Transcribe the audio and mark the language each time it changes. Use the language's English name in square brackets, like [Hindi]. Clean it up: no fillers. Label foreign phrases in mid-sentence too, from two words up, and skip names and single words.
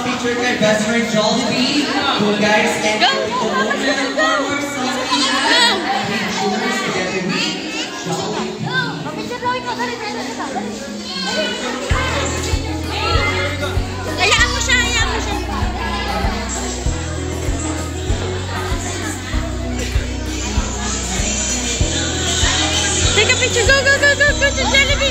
[English] picture kay best friend Jollibee. Go guys, and go to moment for more selfie and pictures together with Jollibee. [Filipino] Hayaan mo siya, hayaan mo siya. [English] Take a picture. Go, go, go, go, go to Jollibee.